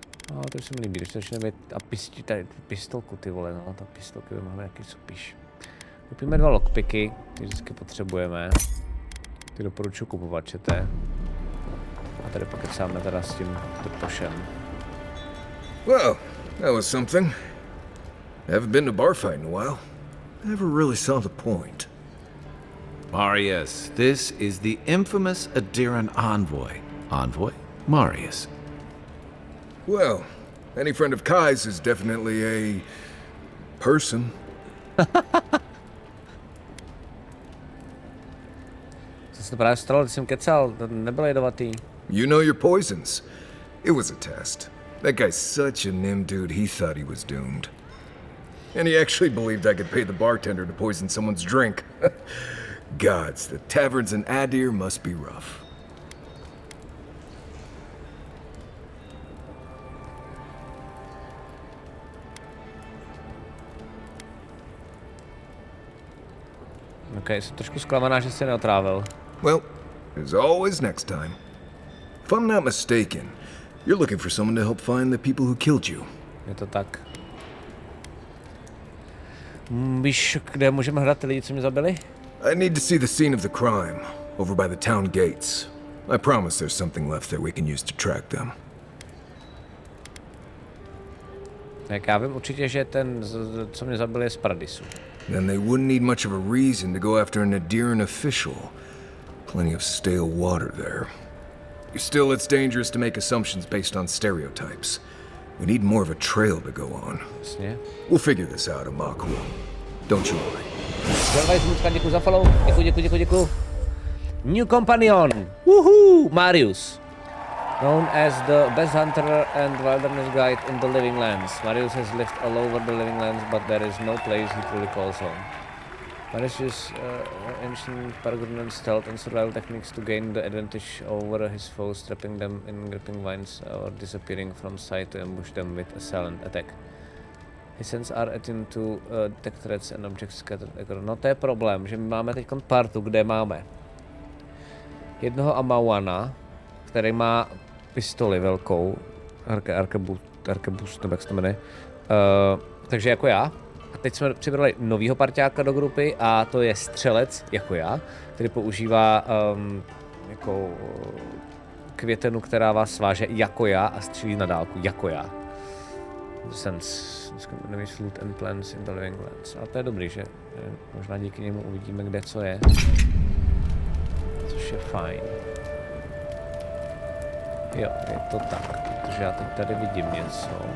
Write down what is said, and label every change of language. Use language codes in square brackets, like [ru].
[cs] No, to se mi líbí, když začne být a tady pistolku, ty vole, no, ta pistolky by mohla nějaký supíš. Kupíme 2 lockpicky, ty vždycky potřebujeme. Ty doporučuji kupovat, čete. A tady pak kecáme teda s tím pošem. [en] Well, that was something. Haven't been to bar fight in a while. Never really saw the point. Marius, this is the infamous Adiran envoy. Envoy? Marius. Well, any friend of Kai's is definitely a person. [cs] Co se to právě stalo, když jsem kecal, to nebyl jedovatý. [en] You know your poisons. It was a test. That guy's such a nim dude, he thought he was doomed. And he actually believed I could pay the bartender to poison someone's drink. Gods, the taverns in Adir must be rough. [cs] Ok, jsem trošku zklamaná, že se neotrávil. [en] Well, there's always next time. If I'm not mistaken, you're looking for someone to help find the people who killed you. [cs] Je to tak. Víš, kde můžeme hledat ty lidi, co mě zabili? [en] I need to see the scene of the crime, over by the town gates. I promise there's something left there we can use to track them. [cs] Tak já vím určitě, že ten, co mě zabil, je z Paradisu. [en] Then they wouldn't need much of a reason to go after an Adiran official. Plenty of stale water there. Still, it's dangerous to make assumptions based on stereotypes. We need more of a trail to go on. [cs] Jasně. [en] We'll figure this out, Amaku. Don't you worry. [cs] Děkuji za follow. Děkuji. [en] New companion. [cs] Woohoo! Marius. [en] Known as the best hunter and wilderness guide in the Living Lands. Marius has lived all over the Living Lands, but there is no place he truly calls home. Marius uses ancient Pargroon stealth and survival techniques to gain the advantage over his foes, trapping them in gripping vines or disappearing from sight to ambush them with a silent attack. His senses are attuned to detect threats and objects scattered. [cs] No to je problém, že my máme teď partu, kde máme jednoho Amawana, který má pistoli velkou, arkebus, nebo jak se to jmenuje, takže jako já. A teď jsme přibrali novýho parťáka do grupy a to je střelec, jako já, který používá jako květenu, která vás sváže jako já a střílí na dálku, jako já. [en] Sense, loot and plants in the Living Lands. [cs] A to je dobrý, že možná díky němu uvidíme, kde co je. Což je fajn. Jo, je to tak, protože já teď tady vidím něco.